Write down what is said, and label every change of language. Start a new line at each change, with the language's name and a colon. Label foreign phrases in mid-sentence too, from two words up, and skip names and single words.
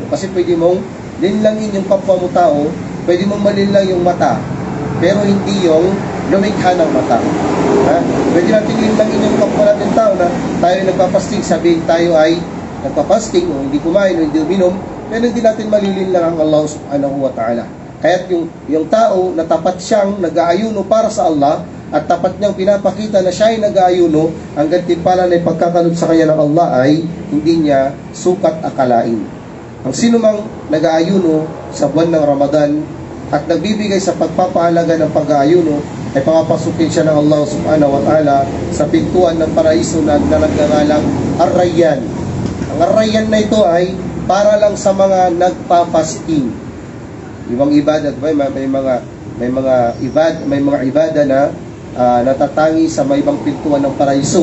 Filipino: Kasi pwede mong linlangin yung kapwa mo tao, pwede mong malinlang yung mata, pero hindi yung lumikha ng mata. Pwede natin linlangin yung kapwa natin tao na tayo nagpapasting, sabihin tayo ay nagpapasting o hindi kumain o hindi uminom, pero hindi natin malilinlang ang Allah
Arabic: سبحانه وتعالى.
Filipino: Kaya't yung tao na tapat siyang nag-aayuno para sa Allah at tapat niyang pinapakita na siya ay nag-aayuno, ang gantimpala na ipagkakaloob sa kanya ng Allah ay hindi niya sukat akalain. Ang sino mang nag-aayuno sa buwan ng Ramadan at nagbibigay sa pagpapahalaga ng pag-aayuno ay papapasukin siya ng Allah
Arabic: سبحانه وتعالى
Filipino: sa pintuan ng paraiso na nagngangalang Ar-Rayyan. Ang Ar-Rayyan na ito ay para lang sa mga nagpapasting. Ibang ibadat ba? May mga ibada na natatangi sa may ibang pintuan ng paraiso.